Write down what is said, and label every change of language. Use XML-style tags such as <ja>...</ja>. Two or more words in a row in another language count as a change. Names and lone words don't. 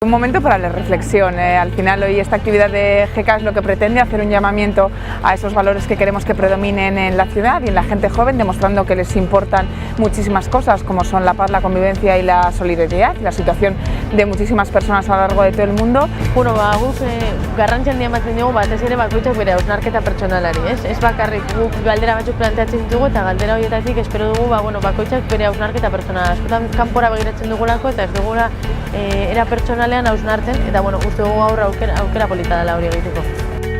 <es>Un momento para la reflexión. Al final hoy esta actividad de GECA es lo que pretende, hacer un llamamiento a esos valores que queremos que predominen en la ciudad y en la gente joven, demostrando que les importan muchísimas cosas como son la paz, la convivencia y la solidaridad, la situación de muchísimas personas a lo largo de todo el mundo.</es> <eu>Bueno, guk garrantzi handia ematen diogu batez ere bakoitzak bere hausnarketa pertsonalari, ez bakarrik guk galdera batzuk planteatzen ditugu eta galdera horietatik espero dugu bakoitzak bere hausnarketa pertsonala. Askotan kanpora begiratzen dugulako eta ez dugula era pertsonalean hausnartzen eta uste dugu aukera polita dela hori egiteko.</eu>